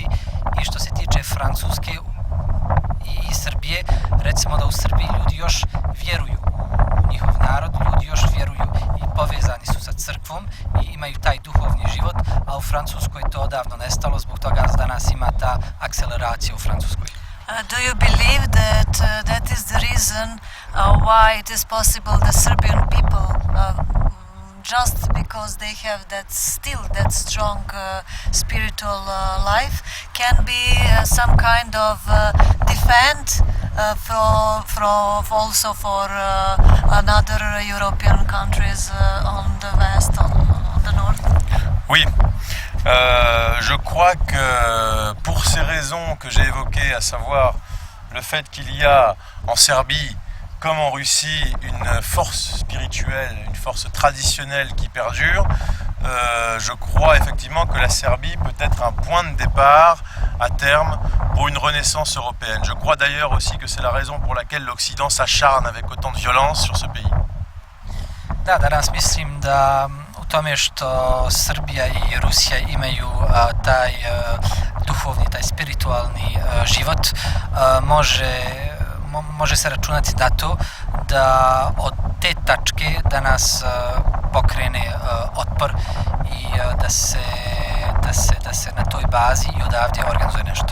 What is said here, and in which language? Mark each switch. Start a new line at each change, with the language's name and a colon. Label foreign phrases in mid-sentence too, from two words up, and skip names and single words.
Serbian: I što se tiče Francuske i Srbije, recimo da u Srbiji ljudi još vjeruju u njihov narod, ljudi još vjeruju i povezani su sa crkvom i imaju taj duhovni život, a u Francuskoj to odavno nestalo, zbog toga danas ima ta akceleracija u Francuskoj.
English: Do you believe that that is the reason why it is possible the Serbian people, just because they have that strong spiritual life, can be some kind of defense also for another European countries on the west, on the north?
French: Oui, je crois que pour ces raisons que j'ai évoquées, à savoir le fait qu'il y a en Serbie comme en Russie une force spirituelle, une force traditionnelle qui perdure, je crois effectivement que la Serbie peut être un point de départ à terme pour une renaissance européenne. Je crois d'ailleurs aussi que c'est la raison pour laquelle l'Occident s'acharne avec autant de violence sur ce pays.
Serbian: Da, danas mislim da u tome što Srbija i Rusija imaju taj duhovni, taj spiritualni život, može se računati na to da od te tačke danas pokrene otpor i da se na toj bazi i odavdje organizuje nešto.